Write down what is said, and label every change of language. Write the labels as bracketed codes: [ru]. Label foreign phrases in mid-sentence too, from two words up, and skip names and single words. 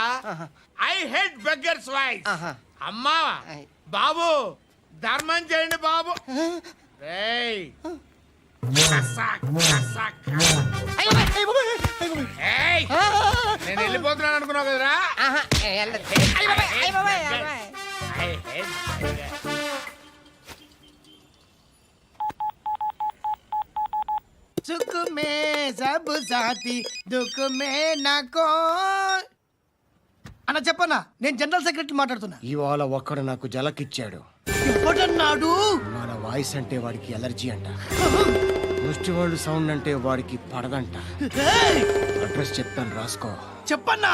[en] I hate beggars voice. [te] అమ్మా బాబు ధర్మం చేయండి బాబు. నేను వెళ్ళిపోతున్నాను అనుకున్నావు కదరా. [hi] सुख में सब साथी दुख में नाको. [te] అన్న చెప్పన్నా, నేను [en] general secretary [te] మాట్లాడుతున్నా. ఇవాళ ఒక్కడు నాకు జలకిచ్చాడు. ఎవడన్నాడు? మన వాయిస్ అంటే వాడికి ఎలర్జీ అంట. ముష్టి వాళ్ళు సౌండ్ అంటే వాడికి పడదంట. అడ్రస్ చెప్తాను రాసుకో. చెప్పన్నా.